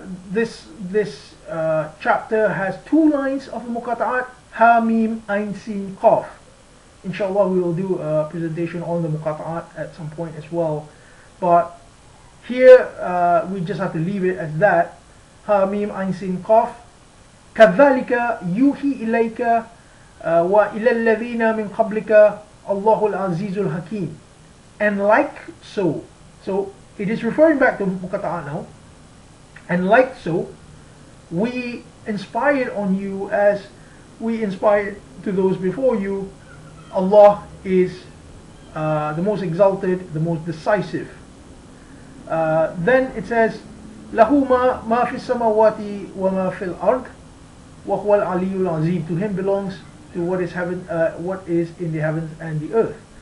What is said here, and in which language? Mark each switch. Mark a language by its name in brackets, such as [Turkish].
[English] This chapter has 2 lines of the Muqatta'at, Ha Mim Ain Sin Qaf. Inshallah, we will do a presentation on the Muqatta'at at some point as well, but here we just have to leave it as that. Ha Mim Ain Sin Qaf. [Arabic] كذلك يوحي إليك وإلى الذين من قبلك الله العزيز الحكيم. [English] And like so, it is referring back to Muqatta'at now. And like so, we inspired on you as we inspired to those before you. Allah is the most exalted, the most decisive. Then it says, [Arabic] له ما في السماوات وما في الأرض وهو العلي العظيم. [English] To him belongs to what is in the heavens and the earth.